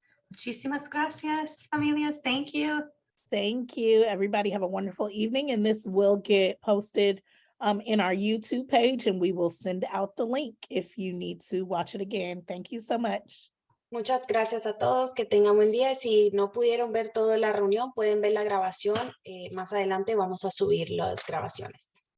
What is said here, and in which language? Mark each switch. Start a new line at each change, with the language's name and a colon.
Spanish: Muchísimas gracias, familias.
English: Thank you. Thank you. Everybody have a wonderful evening. And this will get posted in our YouTube page, and we will send out the link if you need to watch it again. Thank you so much.
Spanish: Muchas gracias a todos, que tengan buen día. Si no pudieron ver toda la reunión, pueden ver la grabación. Más adelante vamos a subir las grabaciones.